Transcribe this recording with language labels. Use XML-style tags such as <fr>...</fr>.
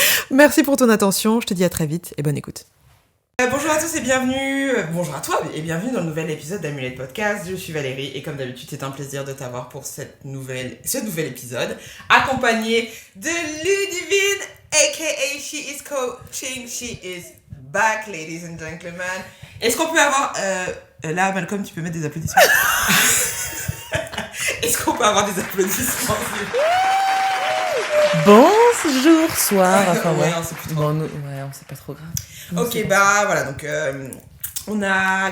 <fr>Merci pour ton attention, je te dis à très vite et bonne écoute. Bonjour à tous et bienvenue, bonjour à toi et bienvenue dans le nouvel épisode d'Amulette Podcast. Je suis Valérie et comme d'habitude c'est un plaisir de t'avoir pour ce nouvel épisode, accompagné de Ludivine aka She Is Coaching.</fr> <en>She is back, ladies and gentlemen.</en> <fr>Est-ce qu'on peut avoir là Malcolm, tu peux mettre des applaudissements. Est-ce qu'on peut avoir des applaudissements? Bonjour, soir. Enfin, ouais, on sait plus trop. Bon, on sait pas trop grave. Ok, bah voilà, donc on a...</fr>